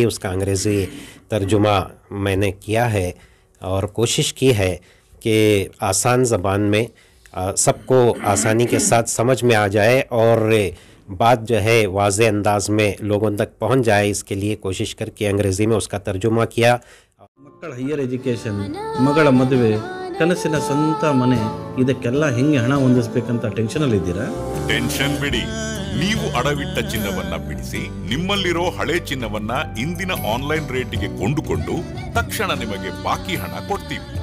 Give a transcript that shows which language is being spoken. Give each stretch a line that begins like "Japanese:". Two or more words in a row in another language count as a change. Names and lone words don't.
Urdu: اس کا انگریزی ترجمہ میں نے کیا ہے اور کوشش کی ہے کہ آسان زبان میں سب کو آسانی کے ساتھ سمجھ میں آ جائے اور بات جو ہے واضح انداز میں لوگوں تک پہنچ جائے، اس کے لیے کوشش کر کے انگریزی میں اس کا ترجمہ کیا.
Kannada: ಮಕ್ಕಳ
English: higher education,
Kannada: ಮಗಳ ಮದುವೆ, ಕನಸಿನ ಸ್ವಂತ ಮನೆ, ಇದಕ್ಕೆಲ್ಲ ಹೆಂಗೆ ಹಣ ಹೊಂದಿಸಬೇಕಂತ ಟೆನ್ಷನಲ್ಲಿ ಇದ್ದೀರಾ? ಟೆನ್ಷನ್ ಬಿಡಿ, ನೀವು ಅಡವಿಟ್ಟ ಚಿನ್ನವನ್ನ ಬಿಡಿಸಿ ನಿಮ್ಮಲ್ಲಿರೋ ಹಳೆ ಚಿನ್ನವನ್ನ ಇಂದಿನ ಆನ್ಲೈನ್ ರೇಟಿಗೆ ಕೊಂಡುಕೊಂಡು ತಕ್ಷಣ ನಿಮಗೆ ಬಾಕಿ ಹಣ ಕೊಡ್ತೀವಿ.